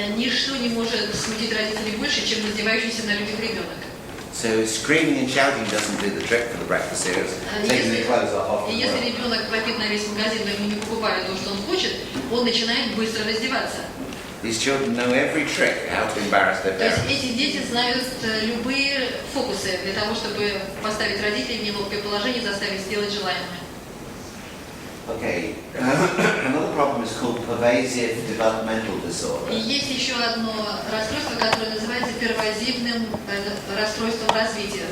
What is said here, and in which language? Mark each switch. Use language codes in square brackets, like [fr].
[ru] Ничто не может смутить родителей больше, чем раздевающийся на людях ребенок. [en] So screaming and shouting doesn't do the trick for the breakfast cereals. Taking their clothes off. [ru] И если ребенок вопит на весь магазин, но ему не покупают то, что он хочет, он начинает быстро раздеваться. [en] These children know every trick how to embarrass their [ru] То есть [en] parents. [ru] эти дети знают любые фокусы для того, чтобы поставить родителей в неловкое положение и заставить сделать желаемое. [en] Okay, another problem is called pervasive developmental disorder. [ru] И есть еще одно расстройство, которое называется первозивным расстройством развития.